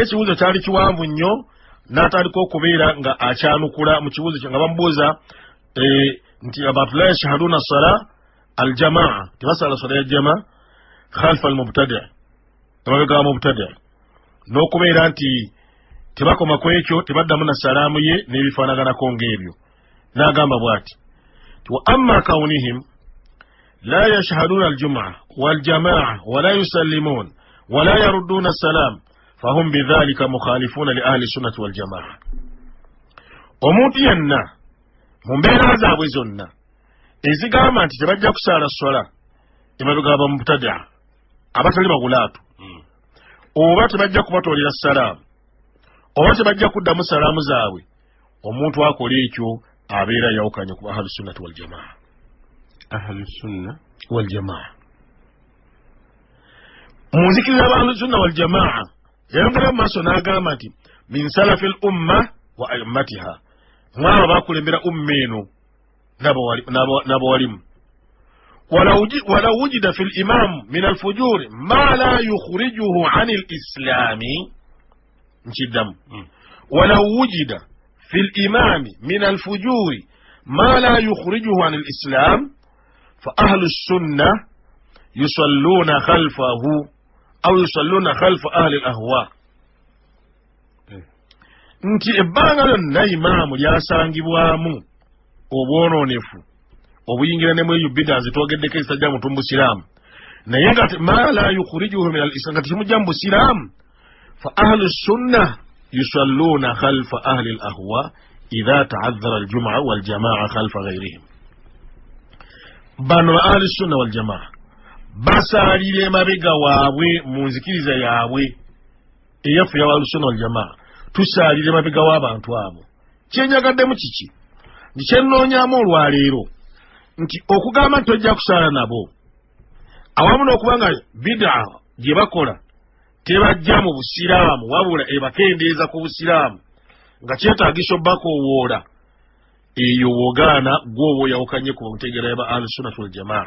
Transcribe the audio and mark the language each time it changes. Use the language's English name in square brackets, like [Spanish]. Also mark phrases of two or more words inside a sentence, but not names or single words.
[Ganda] ekibuuzo kyali kiwanvu nnyo n'atandika okubeera nga akyanukula mu kibuuzo kye nga bamubuuza nti abantu [Arabic] لا يشهدون صلاة الجماعة [Ganda] tebasala sala ya jamaa [Arabic] خلف المبتدع' [Ganda] emabega wa mubtadi' n'okubeera nti tebakoma ku ekyo tebaddamu na salaamu ye n'ebifaanaganako ng'ebyo n'agamba [Arabic] bw'ati وأما كونهم لا يشهدون الجمعة والجماعة ولا يسلمون ولا يردون السلام فهم بذلك مخالفون لأهل السنة والجماعة [Ganda] omuntu yenna mu mbeera zaabwe zonna ezigamba nti tebajja kusaala sola emabega abamubtadi' abatali bagulaatu oba tebajja kubatoolera salaamu oba tebajja kuddamu salaamu zaabwe omuntu akola ekyo abeera yawukanye ku [Arabic] أهل السنة والجماعة. أهل السنة waljamaa munzikiriza أهل السنة والجماعة [Ganda] yayongera mu maaso n'agamba nti [Arabic] من سلف الأمة وأئمتها [Ganda] mwabo bakulembera umma eno n'abawalimu [Arabic] ولو وجد في الإمام من الفجور ما لا يخرجه عن الإسلام ولو وجد في الإمام من الفجور ما لا يخرجه عن الإسلام فأهل السنة يصلون خلفه أو يصلون خلف أهل الأهواء. [Ganda] nti ebbanga lyonna imaamu lyasangibwamu obwononefu obuyingiranemu eyo bida zitwogeddeko ezitajja mutu busiraamu naye nga [Arabic] ما لا يخرجه من الإسلام [Ganda] nga tekimujja mu busiraamu [Arabic] فأهل السنة يصلون خلف أهل الأهواء إذا تعذر الجمعة والجماعة خلف غيرهم. [Ganda] bano [Arabic] أهل السنة والجماعة [Ganda] basaalira emabega waabwe mu nzikiriza yaabwe eyaffe ya [Arabic] أهل السنة والجماعة [Ganda] tusaalira emabega w'abantu abo. kyennyagaddemu kiki nti kyennoonyaamu olwaleero nti okugamba nti tojja kusaala nabo awamu n'okubanga bid'a gye bakola tebajja mu busiraamu wabula ebakendeeza ku busiraamu nga kyetaagisa obbakoowoola eyo wogaana gwoba oyawukanye ku ntegeera yaba [Arabic] أهل السنة والجماعة.